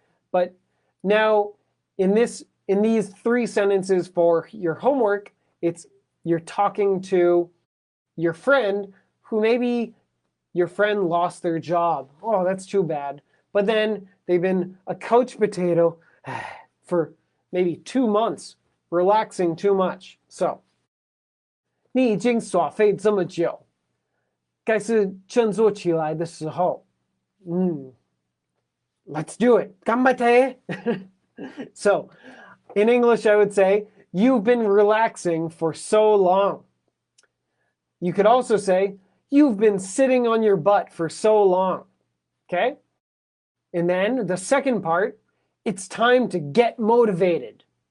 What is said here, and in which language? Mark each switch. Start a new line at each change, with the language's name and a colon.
English: But now in these 3 sentences for your homework, you're talking to your friend who maybe your friend lost their job. Oh, that's too bad. But then they've been a couch potato for maybe 2 months, relaxing too much.
Chinese: So 你已经耍废这么久，该是振作起来的时候。
English: Let's do it.
Japanese: 頑張って.
English: So, in English, I would say, you've been relaxing for so long. You could also say, you've been sitting on your butt for so long. Okay? And then the second part, it's time to get motivated.